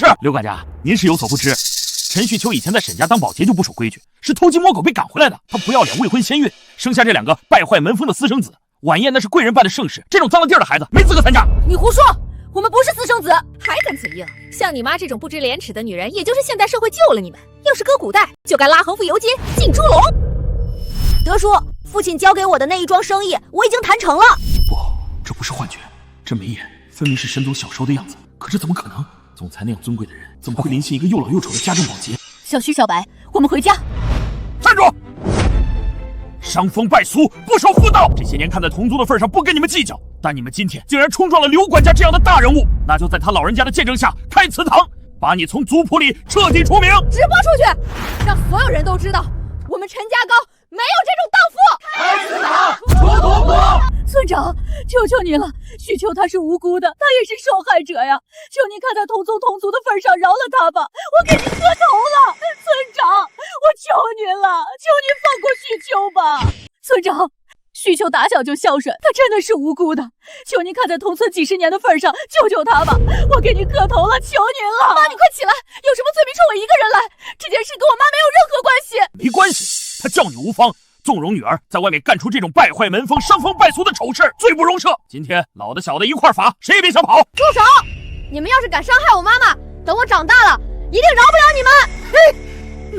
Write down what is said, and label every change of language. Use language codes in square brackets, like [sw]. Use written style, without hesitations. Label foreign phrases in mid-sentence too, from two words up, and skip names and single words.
[zh] 劉管家，您是有所不知，陳旭秋以前在沈家當保潔就不守規矩，是偷雞摸狗被趕回來的。他不要臉，未婚先孕，生下這2個敗壞門風的私生子。晚宴那是貴人辦的盛事，這種髒了地兒的孩子沒資格參加。你胡說！我們不是私生子，還敢嘴硬！像你媽這種不知廉恥的女人，也就是現代社會救了你們。要是搁古代，就該拉橫幅遊街，進豬籠。德叔，父親交給我的那一樁生意，我已經談成了。不，這不是幻覺，這眉眼分明是沈總小時候的樣子。可這怎麼可能？總裁那樣尊貴的人，怎麼會臨幸一個又老又醜的家政保潔？小徐、小白，我們回家。站住！傷風敗俗，不守婦道。這些年看在同族的份上，不跟你們計較，但你們今天竟然衝撞了劉管家這樣的大人物，那就在他老人家的見證下開祠堂，把你從族譜裡徹底除名，直播出去，讓所有人都知道我們陳家高沒有這種蕩婦。開祠堂，除毒婦。村長，求求你了，旭秋他是無辜的，他也是受害者呀！求您看在同宗同族的份上饒了他吧，我給您磕頭了，村長，我求您了，求您放过旭秋吧，村長。旭秋打小就孝順，他真的是無辜的，求您看在同村幾十年的份上，救救他吧，我給您磕頭了，求您了！媽，你快起來，有什麼罪名衝我一個人來，這件事跟我媽沒有任何關係。沒關係，他叫你無方。縱容女兒在外面幹出這種敗壞門風、傷風敗俗的醜事，罪不容赦。今天老的小的一塊罰，誰也別想跑！住手！你們要是敢傷害我媽媽，等我長大了，一定饒不了你們！